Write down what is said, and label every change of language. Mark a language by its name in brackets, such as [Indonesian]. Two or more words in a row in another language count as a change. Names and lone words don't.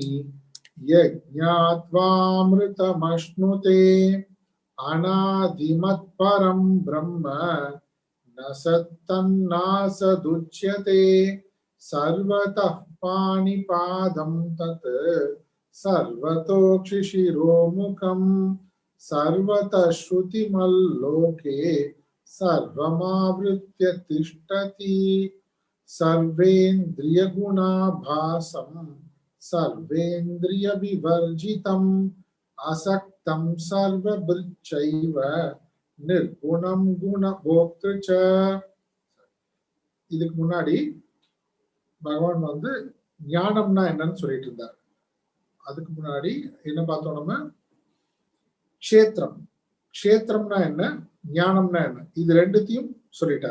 [Sanskrit] यज्ज्ञात्वामृतमश्नुते अनादिमत् परं ब्रह्म न सत्तन्नासदुच्यते सर्वतः पाणिपादं तत् सर्वतोऽक्षिशिरोमुखम् सर्वतः श्रुतिमल्लोके सर्वमावृत्य तिष्ठति सर्वेन्द्रियगुणाभासं सर्वेन्द्रियविवर्जितम् असक्तं सर्वभृच्चैव निर्गुणं गुणभोक्तृ च [Tamil] இதுக்கு முன்னாடி பகவான் வந்து ஞானம்னா என்னன்னு சொல்லிட்டு இருந்தார். அதுக்கு முன்னாடி என்ன பார்த்தோம் நம்ம? க்ஷேத்திரம்னா என்ன, ஞானம்னா என்ன, இது ரெண்டுத்தையும் சொல்லிட்டார்.